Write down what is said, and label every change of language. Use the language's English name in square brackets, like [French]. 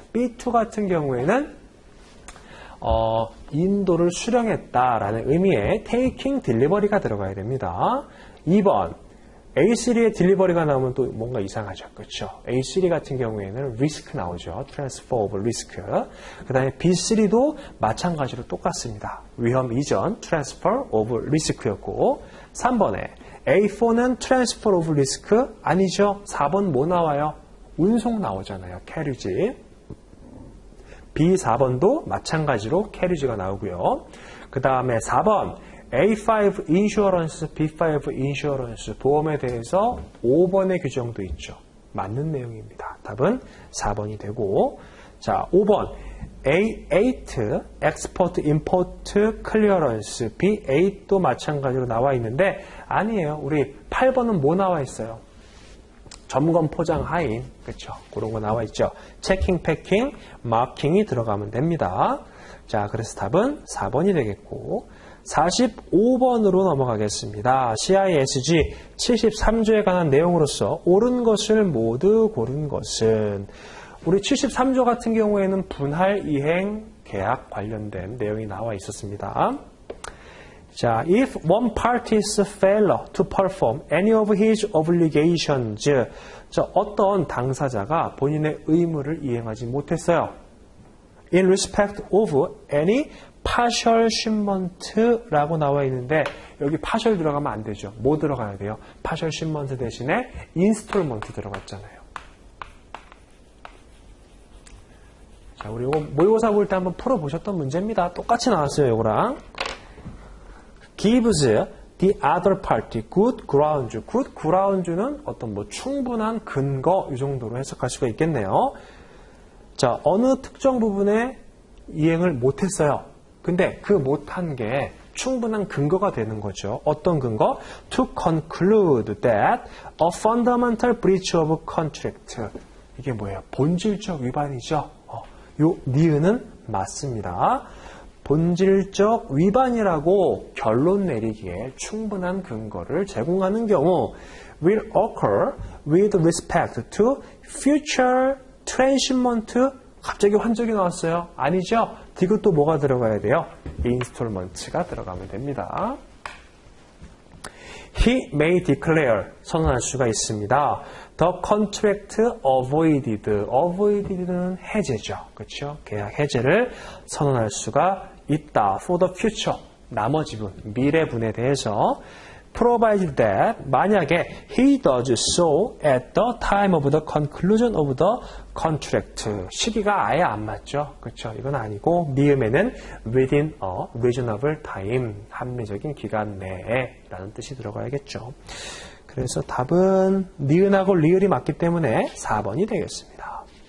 [Korean] B2 같은 경우에는 인도를 수령했다라는 의미의 [English] taking delivery [Korean] 가 들어가야 됩니다. 2번 A3의 딜리버리가 나오면 또 뭔가 이상하죠. 그렇죠? A3 같은 경우에는 리스크 나오죠. [English] transfer of risk. [Korean] 그 다음에 B3도 마찬가지로 똑같습니다. 위험 이전 [English] transfer of risk [Korean] 였고 3번에 A4는 transfer of risk 아니죠. 4번 뭐 나와요? 운송 나오잖아요. carriage. B4번도 마찬가지로 carriage가 나오고요. 그 다음에 4번 A5 인슈어런스, B5 인슈어런스 보험에 대해서 5번의 규정도 있죠. 맞는 내용입니다. 답은 4번이 되고 자 5번 A8 엑스포트 임포트 클리어런스 B8도 마찬가지로 나와 있는데 아니에요. 우리 8번은 뭐 나와 있어요? 점검 포장 하인, 그렇죠? 그런 거 나와 있죠. 체킹, 패킹, 마킹이 들어가면 됩니다. 자, 그래서 답은 4번이 되겠고 45번으로 넘어가겠습니다. CISG 73조에 관한 내용으로서 옳은 것을 모두 고른 것은 우리 73조 같은 경우에는 분할 이행 계약 관련된 내용이 나와 있었습니다. [English] 자, if one party is failure to perform any of his obligations, 자, [Korean] 어떤 당사자가 본인의 의무를 이행하지 못했어요. [English] In respect of any partial shipment라고 [Korean] 나와 있는데 여기 partial 들어가면 안 되죠. 뭐 들어가야 돼요? partial shipment 대신에 installment 들어갔잖아요. 자, 우리 이거 모의고사 볼 때 한번 풀어보셨던 문제입니다. 똑같이 나왔어요, 이거랑. [English] gives the other party good grounds. [Korean] good grounds는 어떤 뭐 충분한 근거 이 정도로 해석할 수가 있겠네요. 자, 어느 특정 부분에 이행을 못했어요. 근데 그 못한 게 충분한 근거가 되는 거죠. 어떤 근거? [English] To conclude that a fundamental breach of contract. [Korean] 이게 뭐예요? 본질적 위반이죠. 요 니은은 맞습니다. 본질적 위반이라고 결론 내리기에 충분한 근거를 제공하는 경우 [English] will occur with respect to future transshipment. [Korean] 갑자기 환적이 나왔어요. 아니죠? 이것도 뭐가 들어가야 돼요? installment가 들어가면 됩니다. [English] He may declare, [Korean] 선언할 수가 있습니다. [English] The contract avoided. avoided는 [Korean] 해제죠. 그렇죠? 계약 해제를 선언할 수가 있다. [English] For the future, [Korean] 나머지 분, 미래분에 대해서 [English] provided that, [Korean] 만약에 [English] he does so at the time of the conclusion of the contract. [Korean] 시기가 아예 안 맞죠. 그렇죠? 이건 아니고 미음에는 [English] within a reasonable time, [Korean] 합리적인 기간 내에 라는 뜻이 들어가야겠죠. 그래서 답은 니은하고 리을이 맞기 때문에 4번이 되겠습니다.